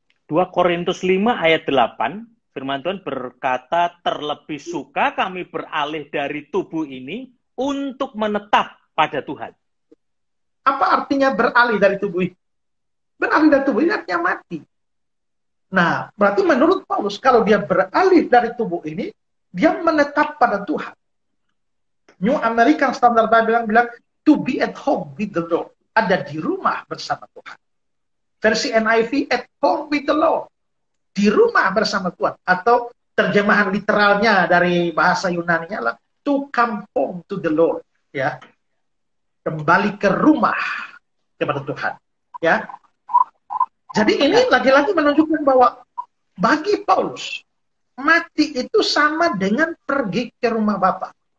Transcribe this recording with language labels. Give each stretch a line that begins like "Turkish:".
Indonesian: 2 Korintus 5 ayat 8, firman Tuhan berkata, terlebih suka kami beralih dari tubuh ini untuk menetap pada Tuhan. Apa artinya beralih dari tubuh ini? Beralih dari tubuh ini artinya mati. Nah, berarti menurut Paulus, kalau dia beralih dari tubuh ini, dia menetap pada Tuhan.
English: New American Standard Bible bilang, to be at home with the Lord.
Indonesian: Ada di rumah bersama Tuhan.
English: Versi NIV, at home with the Lord.
Indonesian: Di rumah bersama Tuhan. Atau terjemahan literalnya dari bahasa Yunani-nya adalah,
English: to come home to the Lord.
Indonesian: Ya, kembali ke rumah kepada Tuhan. Ya, jadi ini lagi-lagi menunjukkan bahwa bagi Paulus, mati itu sama dengan pergi ke rumah Bapa.